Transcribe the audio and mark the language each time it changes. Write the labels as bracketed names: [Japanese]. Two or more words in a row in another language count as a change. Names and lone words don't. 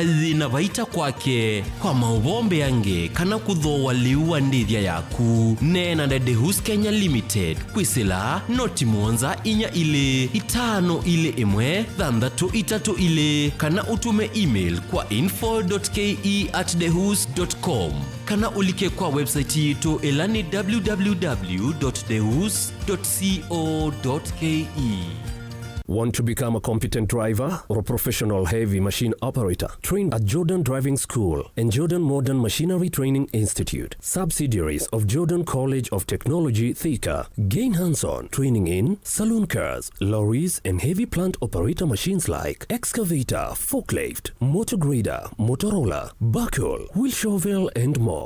[Kamba] thina vaita kwake kwa maubombe yange kana kuthoa liwa ndithia yaku nena na Dehus Kenya Limited kwisila noti mwanza inya ile itano ile imwe thandatu itatu ile kana utume email kwa info.ke@dehus.com kana ulike kwa website yetu elani www.dehus.co.ke. [English] Want to become a competent driver or a professional heavy machine operator? Train at Jordan Driving School and Jordan Modern Machinery Training Institute, subsidiaries of Jordan College of Technology, Thika. Gain hands-on training in saloon cars, lorries, and heavy plant operator machines like excavator, forklift, motor grader, motor roller, backhoe, wheel shovel, and more.